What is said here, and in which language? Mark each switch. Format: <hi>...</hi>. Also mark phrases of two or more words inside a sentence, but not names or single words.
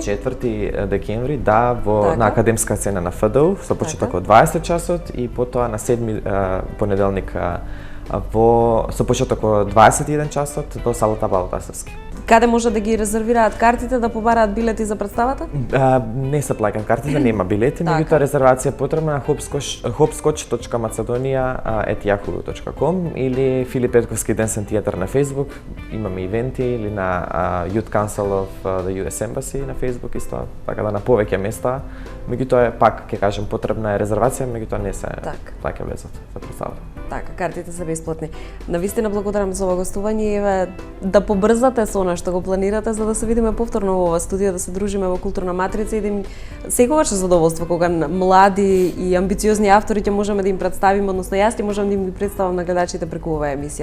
<mk>4 декември, да, на академска сцена на ФДУ, со почеток од 20 часот и потоа на 7 понеделник со почеток од 21 часот до салата Балатасарски. Каде може да ги резервираат картите, да побараат билети за представата? Не се плаќаат картите, нема билети, меѓутоа резервација потребна на hopscotch.macedonia@yahoo.com или Филип Петковски Dance and Theater на Facebook. Имаме ивенти или на Youth Council of the US Embassy на Facebook исто, така да на повеќе места. Меѓутоа пак ќе кажем потребна е резервација, меѓутоа не се плаќа влезот за представата. Така, картите се бесплатни. Навистина благодарам за ова гостување и еве да побрзате со она што го планирате за да се видиме повторно во ова студио, да се дружиме во Културна матрица и да им секогаш е задоволство кога млади и амбициозни автори ќе можеме да им представиме, односно јас ќе можам да им ги представам на гледачите преку оваа емисија.</mk>